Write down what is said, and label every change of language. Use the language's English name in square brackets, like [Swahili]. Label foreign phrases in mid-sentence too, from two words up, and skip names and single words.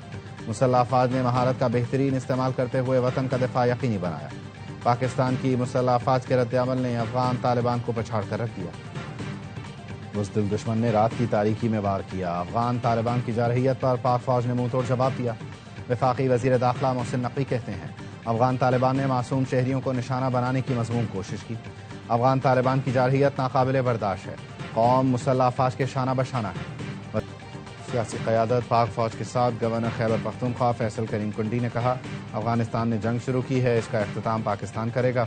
[Urdu] مسلح افواج نے مہارت کا بہترین استعمال کرتے ہوئے وطن کا دفاع یقینی بنایا. پاکستان کی مسلح افواج کے ردِعمل نے افغان طالبان کو پچھاڑ کر رکھ دیا. بزدل دشمن نے رات کی تاریکی میں وار کیا. افغان طالبان کی جارحیت پر پاک فوج نے منہ توڑ جواب دیا. وفاقی وزیر داخلہ محسن نقوی کہتے ہیں, افغان طالبان نے معصوم شہریوں کو نشانہ بنانے کی مذموم کوشش کی۔ افغان طالبان کی جارحیت ناقابل برداشت ہے، قوم مسلح افواج کے شانہ بشانہ ہے۔ سیاسی قیادت پاک فوج کے ساتھ گورنر خیبر پختونخوا فیصل کریم کنڈی نے کہا، افغانستان نے جنگ شروع کی ہے، اس کا اختتام پاکستان کرے گا۔